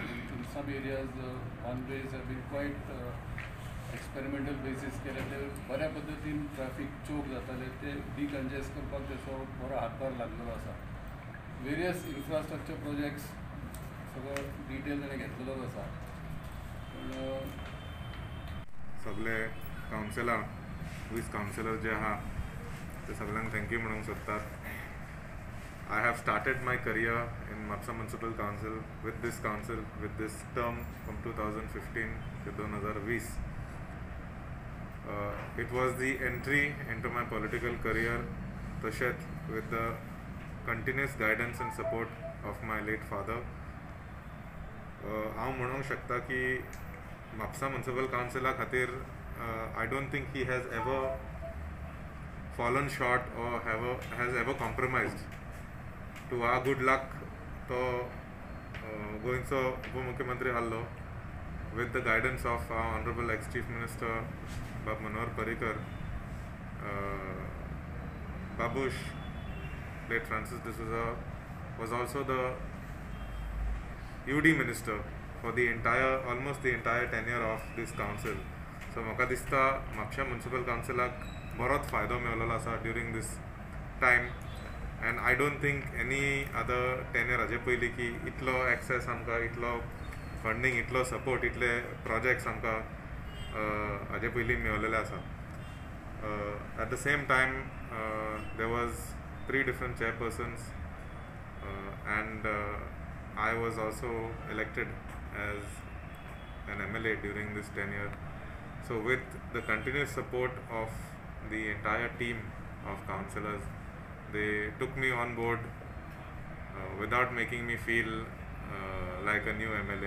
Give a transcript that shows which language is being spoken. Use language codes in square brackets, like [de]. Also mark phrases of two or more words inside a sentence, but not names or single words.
[en] in some areas one ways have been quite experimental basis [kok] केले ते बऱ्या पद्दतीन [en] traffic choke [kok] जाताले ते डिकंजेस्ट करपाक तेचो बरो हातभार लागलेलो आसा. [en] various infrastructure projects [kok] सगळो डिटेल ताणें घेतलेलोच आसा. पूण सगळे कावन्सिलर वीस कावन्सिलर जे आहा ते सगळ्यांक थँक्यू म्हणूंक सोदतात. [en] I have started my career in Mapsa Municipal Council with this term from 2015 to 2020. It was the entry into my political career tashet with the continuous guidance and support of my late father. [kok] हांव म्हणूंक शकता की म्हापसा म्युनिसिपल काउन्सिला खातीर [en] I don't think he has ever fallen short or has ever compromised. To our good luck, [kok] तो गोंयचो उपमुख्यमंत्री आसलो [en] with the guidance of our honorable ex-chief minister Bab Manohar Parrikar, Babush, late Francis D'Souza was also the UD minister for almost the entire tenure of this council. [kok] So म्हाका दिसता म्हापशा म्युनिसिपल काउन्सिलाक बरोच फायदो मेळलेलो आसा [en] during this time. and I don't think any other tenure [kok] हाजे पयलीं की इतलो एक्सेस आमकां, इतलो फंडींग, इतलो सपोर्ट, इतले प्रोजेक्ट्स आमकां हाजे पयलीं मेळिल्ले आसा. [en] At the same time, there was 3 different chairpersons, and I was also elected as an MLA during this tenure. So with the continuous support of the entire team of councillors, they took me on board without making me feel like a new MLA.